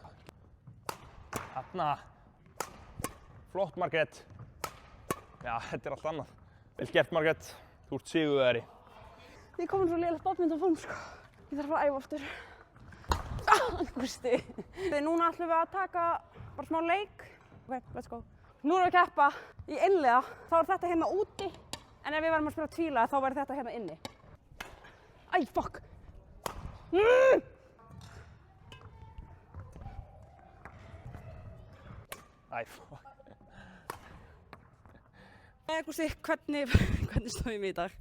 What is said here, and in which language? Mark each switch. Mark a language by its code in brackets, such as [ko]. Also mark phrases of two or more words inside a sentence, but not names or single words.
[is] Þarna. Flott, Margrét. Já, þetta allt annað. Vel gert, Margrét. Þú ert sigurvegari. Ég er komin svo lélegt badmintonform, sko. Ég þarf að æfa aftur. Gústi. Núna ætlum við að taka bara smá leik. [en] Ok, let's go. [is] Nú erum við að keppa í einliða. Þá er þetta hérna úti. En ef við verðum að spila tvíliða, þá verður þetta hérna inni. Æ, fuck. Æ, fuck. Gústi, hvernig stóðum við í dag?